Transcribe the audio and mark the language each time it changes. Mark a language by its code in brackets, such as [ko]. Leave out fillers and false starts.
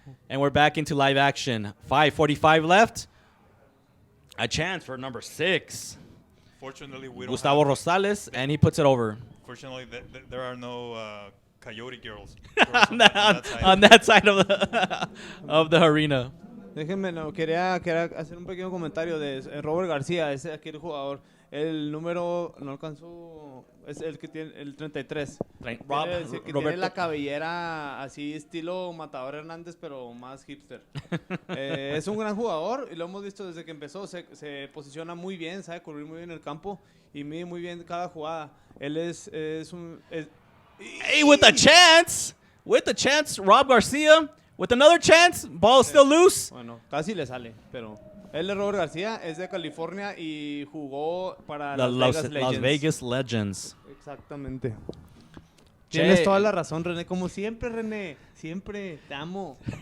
[en] And we're back into live action. 5:45 left. A chance for number 6. Fortunately, we don't Gustavo Rosales, and he puts it over. Fortunately, there are no Coyote girls. on that side of the arena. [es] Déjenme, quería hacer un pequeño comentario de Robert García, ese aquí el jugador. El número no alcanzó, es el que tiene el 33. Tiene la cabellera así estilo Matador Hernández, pero más hipster. Es un gran jugador y lo hemos visto desde que empezó. Se posiciona muy bien, sabe cubrir muy bien el campo y mide muy bien cada jugada. Él es un... [en] Hey, with a chance, Rob Garcia, with another chance, ball is still loose. [es] Bueno, casi le sale, pero él es Robert García, es de California y jugó para Las Vegas Legends. Exactamente. Tienes toda la razón, René, como siempre, René, siempre te amo.